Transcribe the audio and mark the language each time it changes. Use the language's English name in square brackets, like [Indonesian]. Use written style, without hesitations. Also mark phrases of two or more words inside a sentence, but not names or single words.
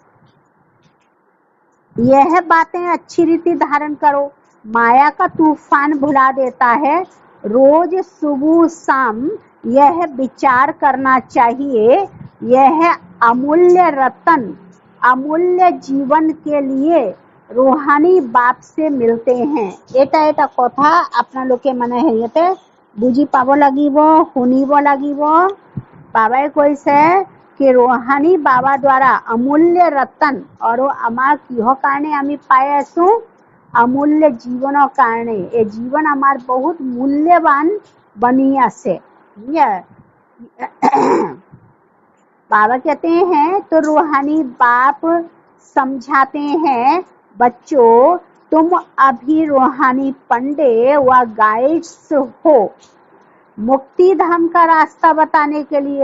[Hindi] यह बातें अच्छी रीति धारण करो, माया का तूफान भुला देता है। रोज सुबह शाम यह विचार करना चाहिए, यह अमूल्य रतन अमूल्य जीवन के लिए रूहानी बाप से मिलते हैं। [Assamese] এটা এটা কথা আপোনালোকে মানে হেৰিতে বুজি পাব লাগিব, শুনিব লাগিব। বাবাই কৈছে [Hindi] कि रूहानी बाबा द्वारा अमूल्य रतन और [Assamese] আমাৰ কিহৰ কাৰণে আমি পাই আছো, अमूल्य जीवনৰ কাৰণে। এই जीवन আমাৰ [Hindi] बहुत मूल्यवान बनी [Assamese] আছে। [Hindi] बाबा कहते हैं तो रूहानी बाप समझाते हैं, बच्चों तुम अभी रूहानी पंडे व गाइड्स हो मुक्ति धाम का रास्ता बताने के लिए।